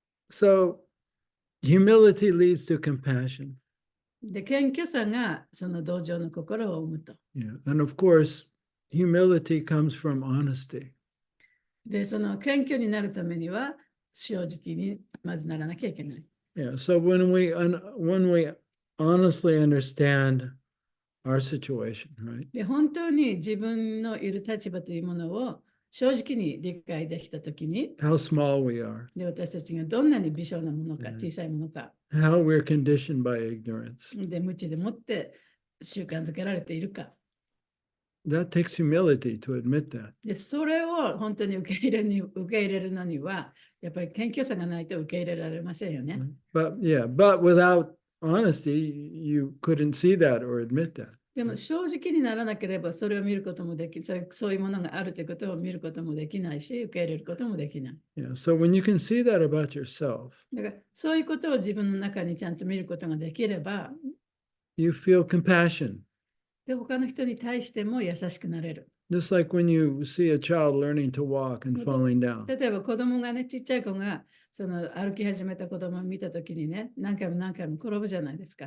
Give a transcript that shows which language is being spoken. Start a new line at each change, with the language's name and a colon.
English: So humility leads to compassion.
Japanese: で、謙虚さがその同情の心を生むと。 Yeah.
English: And of course, humility comes from honesty.
Japanese: で、その謙虚になるためには正直にまずならなきゃいけない。 Yeah.
English: So when we honestly understand our situation, right?
Japanese: で、本当に自分のいる立場というものを正直に理解できたときに、
English: How small we are,
Japanese: で、私たちがどんなに微小なものか、小さいものか、
English: how we're conditioned by ignorance.
Japanese: で、無知でもって習慣づけられているか。
English: That takes humility to admit that.
Japanese: で、それを本当に受け入れるのには、やっぱり謙虚さがないと受け入れられませんよね。
English: But without honesty, you couldn't see that or admit that.
Japanese: でも正直にならなければそれを見ることもでき、そういうものがあるということを見ることもできないし、受け入れることもできない。 Yeah.
English: So when you can see that about yourself,
Japanese: だからそういうことを自分の中にちゃんと見ることができれば、
English: you feel compassion.
Japanese: で他の人に対しても優しくなれる。
English: Just like when you see a child learning to walk and falling down.
Japanese: 例えば子供がね、ちっちゃい子がその歩き始めた子供を見たときにね、何回も転ぶじゃないですか。